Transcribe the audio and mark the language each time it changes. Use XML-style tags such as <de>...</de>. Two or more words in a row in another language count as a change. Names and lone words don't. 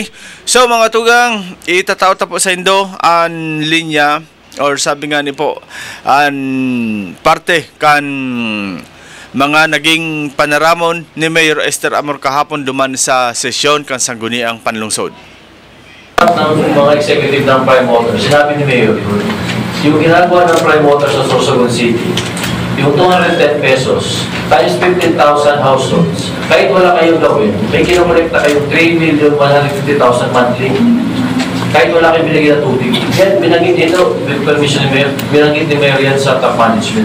<bik>So, mga tugang, itatao po sa Indo ang linya, or sabi nga ni po, ang parte kan mga naging panaramon ni Mayor Esther Amor kahapon duman sa sesyon kan sangguniang panlungsod.</bik> <tl>Ng mga executive ng Prime Water, sinabi ni Mayor, yung ginagawa ng Prime Water sa Sorsogon City, yung 210 pesos times 15,000 households, kahit wala kayong gawin, may kinokolekta kayong 3,150,000 monthly. Kahit wala kayong binigyan na tubig. Yan, binanggit dito,</tl> <en>with permission</en> <tl>ni Mayor, binanggit ni Mayor yan sa</tl> <en>top management.</en>